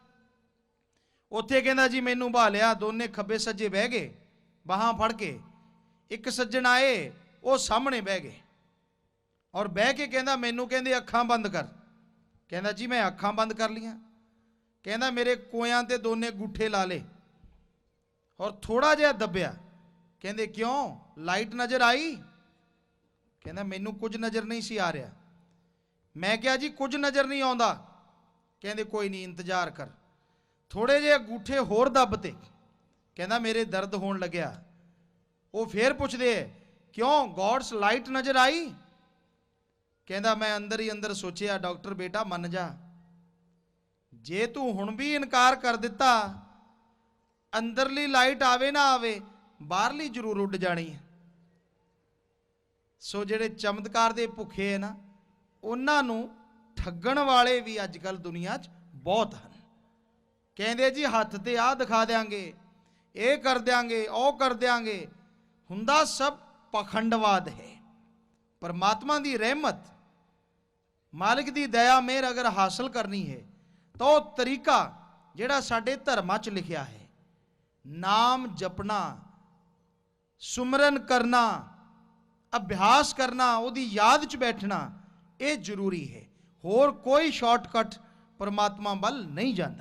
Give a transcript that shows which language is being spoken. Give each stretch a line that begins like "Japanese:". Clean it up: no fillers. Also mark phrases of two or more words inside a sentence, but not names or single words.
Punjabi: ਉੱਥੇ ਕਹਿੰਦਾ, ਜੀ ਮੈਨੂੰ ਭਾਲਿਆ, ਦੋਨੇ ਖੱਬੇ ਸੱਜੇ ਬਹਿ ਗਏ, ਬਾਹਾਂ ਫੜ ਕੇ। ਇੱਕ ਸੱਜਣ ਆਏ, ਉਹ ਸਾਹਮਣੇ ਬਹਿ ਗਏ ਔਰ ਬਹਿ ਕੇ ਕਹਿੰਦਾ, ਮੈਨੂੰ ਕਹਿੰਦੇ ਅੱਖਾਂ ਬੰਦ ਕਰ। ਕਹਿੰਦਾ, ਜੀ ਮੈਂ ਅੱਖਾਂ ਬੰਦ ਕਰ ਲੀਆਂ। ਕਹਿੰਦਾ, ਮੇਰੇ ਕੋਇਆਂ ਤੇ ਦੋਨੇ ਗੁੱਠੇ ਲਾ ਲੇ, ਔਰ ਥੋੜ੍ਹਾ ਜਿਹਾ ਦਬਿਆ। ਕਹਿੰਦੇ ਕਿਉਂ, ਲਾਈਟ ਨਜ਼ਰ ਆਈ? ਕਹਿੰਦਾ ਮੈਨੂੰ ਕੁਝ ਨਜ਼ਰ ਨਹੀਂ ਸੀ ਆ ਰਿਹਾ। ਮੈਂ ਕਿਹਾ ਜੀ ਕੁਝ ਨਜ਼ਰ ਨਹੀਂ ਆਉਂਦਾ। ਕਹਿੰਦੇ ਕੋਈ ਨਹੀਂ, ਇੰਤਜ਼ਾਰ ਕਰ। ਥੋੜ੍ਹੇ ਜੇ ਅੰਗੂਠੇ ਹੋਰ ਦੱਬਤੇ। ਕਹਿੰਦਾ ਮੇਰੇ ਦਰਦ ਹੋਣ ਲੱਗਿਆ। ਉਹ ਫਿਰ ਪੁੱਛਦੇ ਕਿਉਂ,
English: God's light
Punjabi: ਨਜ਼ਰ ਆਈ? ਕਹਿੰਦਾ ਮੈਂ ਅੰਦਰ ਹੀ ਅੰਦਰ ਸੋਚਿਆ ਡਾਕਟਰ ਬੇਟਾ ਮੰਨ ਜਾ, ਜੇ ਤੂੰ ਹੁਣ ਭੀ ਇਨਕਾਰ ਕਰ ਦਿੱਤਾ, ਅੰਦਰਲੀ ਲਾਈਟ ਆਵੇ ਨਾ ਆਵੇ, ਬਾਹਰਲੀ ਜ਼ਰੂਰ ਉੱਡ ਜਾਣੀ ਹੈ। सो ਜਿਹੜੇ चमत्कार ਦੇ ਭੁੱਖੇ ਹੈ ਨਾ, ਉਹਨਾਂ ਨੂੰ ਠੱਗਣ ਵਾਲੇ ਵੀ ਅੱਜ ਕੱਲ ਦੁਨੀਆ 'ਚ ਬਹੁਤ ਹਨ। ਕਹਿੰਦੇ ਜੀ ਹੱਥ ਤੇ ਆਹ ਦਿਖਾ ਦਿਆਂਗੇ, ਇਹ ਕਰ ਦਿਆਂਗੇ, ਉਹ ਕਰ ਦਿਆਂਗੇ। ਹੁੰਦਾ ਸਭ ਪਖੰਡਵਾਦ ਹੈ। ਪਰਮਾਤਮਾ ਕੀ ਰਹਿਮਤ, ਮਾਲਿਕ ਕੀ ਦਇਆ ਮਿਹਰ ਅਗਰ ਹਾਸਿਲ ਕਰਨੀ ਹੈ ਤੋ ਤਰੀਕਾ ਜਿਹੜਾ ਸਾਡੇ ਧਰਮਾਂ ਚ ਲਿਖਿਆ ਹੈ, ਨਾਮ ਜਪਣਾ, ਸਿਮਰਨ ਕਰਨਾ, ਅਭਿਆਸ ਕਰਨਾ, ਉਹਦੀ ਯਾਦ ਚ ਬੈਠਣਾ, ਯੇ ਜ਼ਰੂਰੀ ਹੈ। ਹੋਰ ਕੋਈ ਸ਼ਾਰਟਕੱਟ ਪਰਮਾਤਮਾ ਵੱਲ ਨਹੀਂ ਜਾਤਾ।